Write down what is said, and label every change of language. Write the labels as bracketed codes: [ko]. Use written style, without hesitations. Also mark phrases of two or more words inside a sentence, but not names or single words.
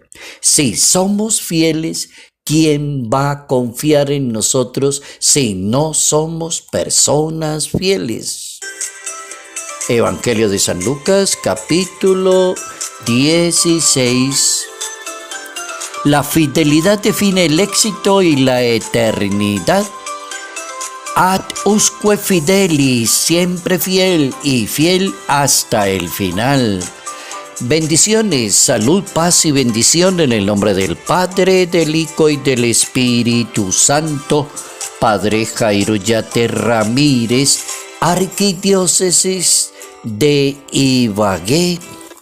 [es] Si somos fieles, ¿quién va a confiar en nosotros si no somos personas fieles? Evangelio de San Lucas, capítulo 16. La fidelidad define el éxito y la eternidad. [la] Ad usque fidelis, [es] siempre fiel y fiel hasta el final. Bendiciones, salud, paz y bendición en el nombre del Padre, del Hijo y del Espíritu Santo. Padre Jairo Yate Ramírez, Arquidiócesis de Ibagué.